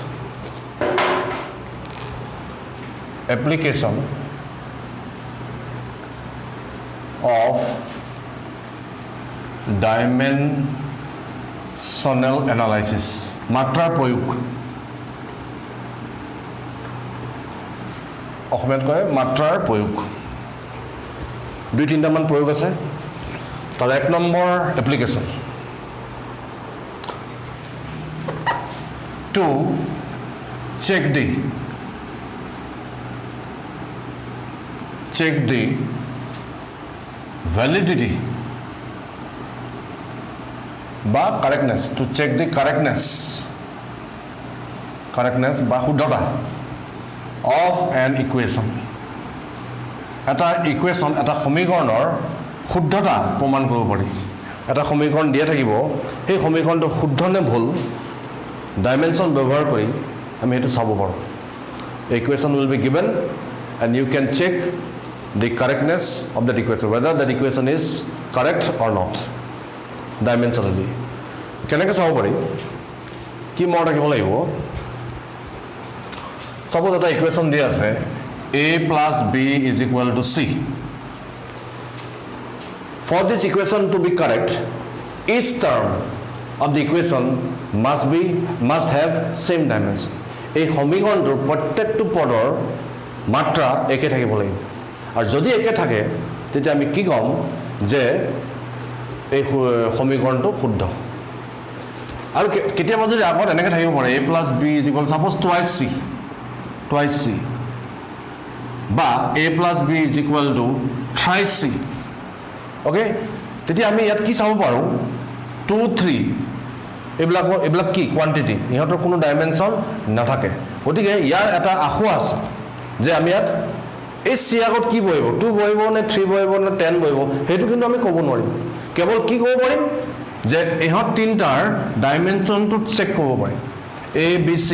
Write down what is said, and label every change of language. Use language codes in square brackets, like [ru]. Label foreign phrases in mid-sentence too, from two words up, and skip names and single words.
[en] application of dimensional analysis. [as] মাত্ৰাৰ প্ৰয়োগ অসমীয়াত কয় মাত্ৰাৰ প্ৰয়োগ দুই তিনিটামান প্ৰয়োগ আছে তাৰ এক নম্বৰ এপ্লিকেশ্যন [en] to check the validity বা correctness, to check the correctness [as] বা শুদ্ধতা [en] of an equation. [as] এটা ইকুৱেশ্যন এটা সমীকৰণৰ শুদ্ধতা প্ৰমাণ কৰিব পাৰি এটা সমীকৰণ দিয়া থাকিব সেই সমীকৰণটো শুদ্ধ নে ভুল ডাইমেনশ্যন ব্যৱহাৰ কৰি আমি সেইটো চাব পাৰোঁ [en] equation will be given and you can check the correctness of that equation whether that equation is correct or not dimensionally [as] কেনেকৈ চাব পাৰি কি মনত ৰাখিব লাগিব [en] suppose এটা equation [as] দিয়া আছে [en] a plus b is equal to c for this equation to be correct each term of the equation must have same dimension [as] এই সমীকৰণটোৰ প্ৰত্যেকটো পদৰ মাত্ৰা একে থাকিব লাগিব আৰু যদি একে থাকে তেতিয়া আমি কি ক'ম যে এই সমীকৰণটো শুদ্ধ আৰু কেতিয়াবা যদি আগত এনেকৈ থাকিব পাৰে [en] a plus b is equal suppose twice c বা a plus b is equal to thrice c okay [as] তেতিয়া আমি ইয়াত কি চাব পাৰোঁ 2 3 এইবিলাক কি কোৱান্টিটি ইহঁতৰ কোনো ডাইমেনশ্যন নাথাকে গতিকে ইয়াৰ এটা আশা আছে যে আমি ইয়াত এই চি আগত কি বহিব 2 বহিব নে 3 বহিব নে 10 বহিব সেইটো কিন্তু আমি ক'ব নোৱাৰিম কেৱল কি ক'ব পাৰিম যে ইহঁত তিনিটাৰ ডাইমেনশ্যনটো চেক কৰিব পাৰিম এ বি চি